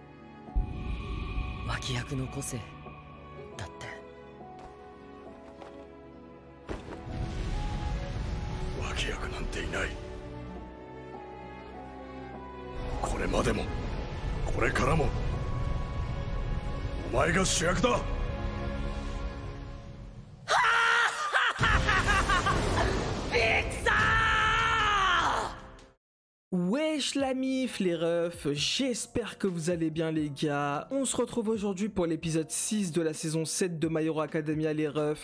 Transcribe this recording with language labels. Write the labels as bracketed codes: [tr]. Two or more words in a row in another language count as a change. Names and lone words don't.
[ja] 脇役の個性だって。脇役なんていない。これまでもこれからもお前が主役だ。 [fr] Wesh la mif les refs, j'espère que vous allez bien les gars. On se retrouve aujourd'hui pour l'épisode 6 de la saison 7 de My Hero Academia les refs.